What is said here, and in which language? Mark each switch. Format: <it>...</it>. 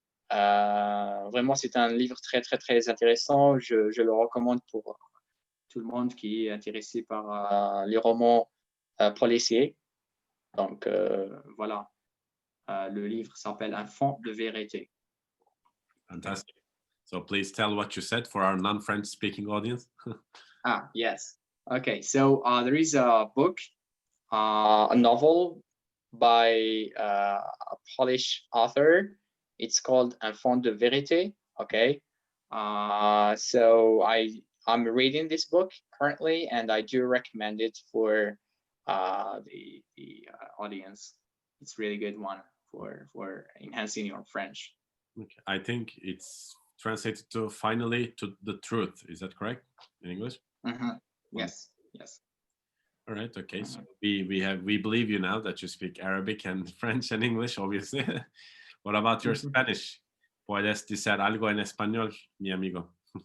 <fr>Vraiment, c'est un livre très, très, très intéressant. Je le recommande pour tout le monde qui est intéressé par les romans policiers. Donc, voilà. Le livre s'appelle Un fond de vérité.</fr> <en>Fantastic. So please tell what you said for our non-French speaking audience. Yes. Okay, so there is a book, a novel by a Polish author. It's called Un fond de vérité. Okay. So I'm reading this book currently, and I do recommend it for the audience. It's really good one for enhancing your French. Okay. I think it's translated to finally to the truth. Is that correct in English? Yes. Yes. All right. Okay. So we believe you now that you speak Arabic and French and English, obviously. What about your Spanish?</en> <es>Puedes decir algo en español, mi amigo.</es>